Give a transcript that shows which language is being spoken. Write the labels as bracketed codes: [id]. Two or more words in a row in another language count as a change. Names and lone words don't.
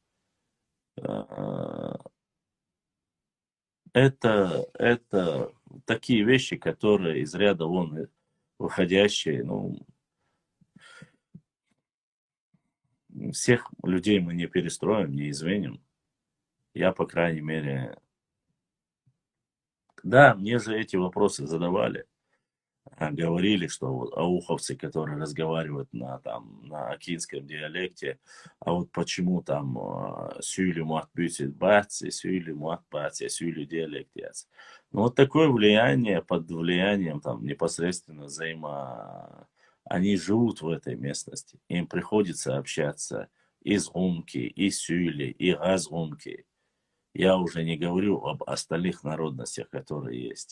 [ru] Это такие вещи, которые из ряда вон выходящие, ну, всех людей мы не перестроим, не изменим. Я, по крайней мере, да, мне же эти вопросы задавали. Говорили, что вот ауховцы, которые разговаривают на акинском диалекте, а вот почему там [inh] сюли муат бютит бац, сюли муат бац, сюли диалект яц. [ru] Ну вот такое влияние, под влиянием там непосредственно они живут в этой местности, им приходится общаться из Умки, и Сюли, и Газгумки. Я уже не говорю об остальных народностях, которые есть.